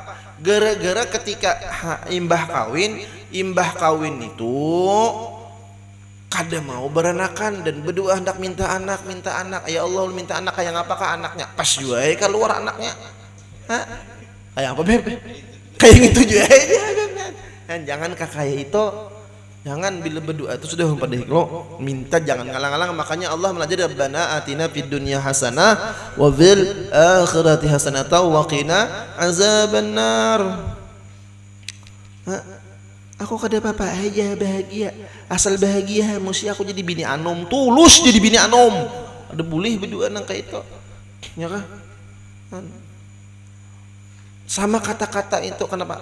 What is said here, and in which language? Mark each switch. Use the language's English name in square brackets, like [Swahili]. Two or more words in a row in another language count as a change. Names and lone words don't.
[Banjar] Gara-gara ketika imbah kawin itu kada mau beranakan dan berdua hendak minta anak. [Arabic] Ya Allah [Banjar] minta anak kayak apakah anaknya? Pas juga keluar anaknya. Kayak apa beb? Kayak gitu juga aja. Jangan kakak itu. Jangan bila berdoa itu sudah pada hikro minta jangan ngalang-ngalang. Makanya Allah melajari [Arabic] ربنا آتنا في الدنيا حسنة وفي الآخرة حسنة وقنا عذاب النار. [Banjar] Aku kada apa-apa aja bahagia, asal bahagia mesti aku jadi bini anom, tulus jadi bini anom. Ada boleh berdoa nang kayak itu, ya kan? Sama kata-kata itu kenapa?